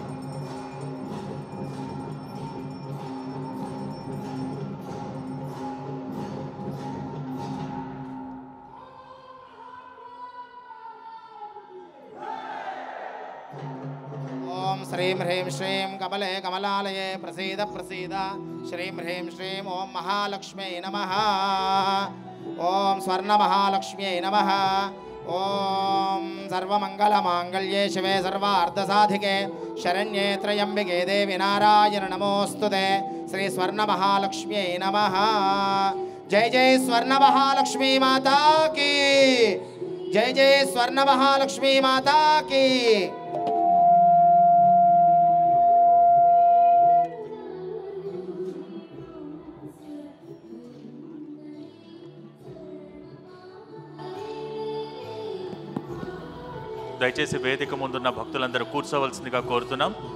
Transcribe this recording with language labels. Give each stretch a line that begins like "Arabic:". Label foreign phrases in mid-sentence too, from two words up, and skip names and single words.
Sanskrit: ఓం శ్రీం హ్రీం శ్రీం కమలే కమలాలయే ప్రసీద ప్రసీద. శ్రీం హ్రీం శ్రీం ఓం మహాలక్ష్మ్యై నమః. ఓం స్వర్ణ మహాలక్ష్మ్యై నమః. ఓం सर्वमङ्गलमाङ्गल्ये शिवे सर्वार्धसाधिके शरण्ये त्र्यम्बिके देवी नारायण नमोऽस्तुते श्री स्वर्णमहालक्ष्म्यै नमः।
Hindi: जय जय स्वर्णमहालक्ष्मी माता की, जय जय स्वर्णमहालक्ष्मी माता की।
Telugu: దయచేసి వేదిక ముందున్న భక్తులందరూ కూర్చోవలసిందిగా కోరుతున్నాం.